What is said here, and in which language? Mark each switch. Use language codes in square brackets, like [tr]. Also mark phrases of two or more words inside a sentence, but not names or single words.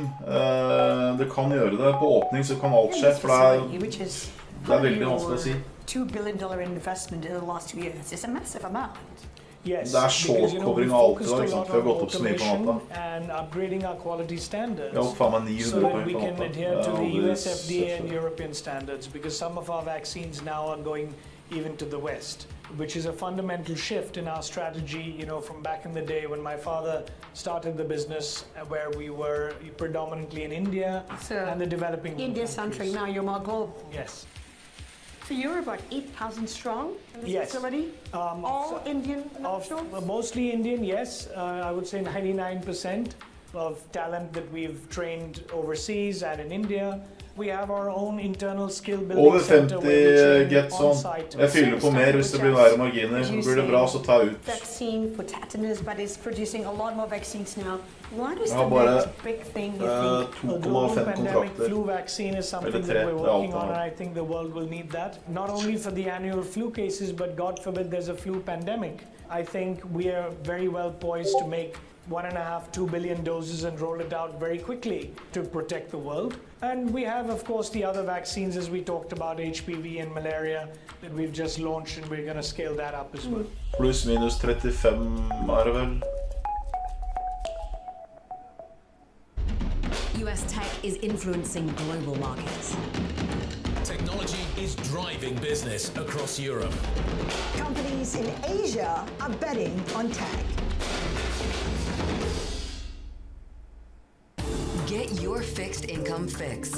[no] Det kan gjøre det. På åpning så kan alt skje, for det er veldig vanskelig å si. [en] $2 billion investment in the last 2 years. It's a massive amount. Yes, [no] det er short-covering av alt i dag, sant? Vi har gått opp så mye på natta. [en] And upgrading our quality standards. [no] Ja, faen meg 900 [en] so that [no] poeng [en] we [no] på [en] can [no] natta. [en] adhere to the US FDA and European standards, because some of our vaccines now are going even to the West, which is a fundamental shift in our strategy, from back in the day when my father started the business, where we were predominantly in India and the developing India-centric, now you're more global. Yes. So you're about 8,000 strong in this Yes. facility? All Indian nationals? Mostly Indian, yes. I would say 99% of talent that we've trained overseas and in India. We have our own internal skill building Over center [no] 50 get sånn. Jeg fyller på mer hvis det blir verre marginer. Blir det bra, så tar jeg ut. [en] Vaccine for tetanus, but it's producing a lot more vaccines now. What is [no] Jeg [en] the [no] har bare [en] next big thing you think? [no] 2,5 [en] Pandemic [no] kontrakter. [en] flu vaccine is something [no] Eller 3, [en] that we're [no] det er alt [en] working [no] jeg [en] on, and [no] har. [en] I think the world will need that. Not only for the annual flu cases, but God forbid there's a flu pandemic. I think we are very well poised to make 1.5–2 billion doses and roll it out very quickly to protect the world. And we have, of course, the other vaccines, as we talked about, HPV and malaria, that we've just launched, and we're going to scale that up as well. [no] Pluss minus 35 er det vel. [en] US tech is influencing global markets. Technology is driving business across Europe. Companies in Asia are betting on tech. Get your fixed income fix.